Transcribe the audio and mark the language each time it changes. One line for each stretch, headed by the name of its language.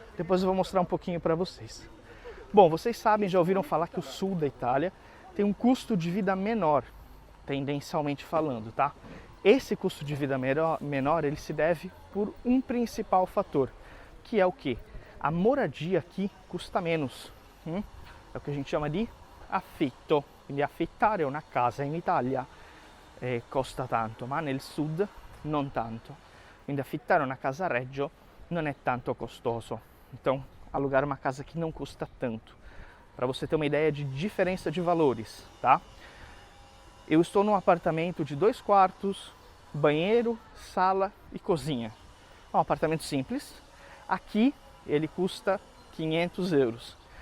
Portuguese: Depois eu vou mostrar um pouquinho para vocês. Bom, vocês sabem, já ouviram falar que o sul da Itália tem um custo de vida menor, tendencialmente falando, tá? Esse custo de vida menor, ele se deve por um principal fator, que é o quê? A moradia aqui custa menos. É o que a gente chama de affitto.
Italian: Quindi affittare una casa in Italia costa tanto, ma nel sud non tanto. Quindi affittare una casa a Reggio non è tanto costoso.
Portuguese: Então, alugar uma casa aqui não custa tanto. Para você ter uma ideia de diferença de valores, tá? Eu estou num apartamento de 2 quartos, banheiro, sala e cozinha. É um apartamento simples. Aqui ele custa 500 euros.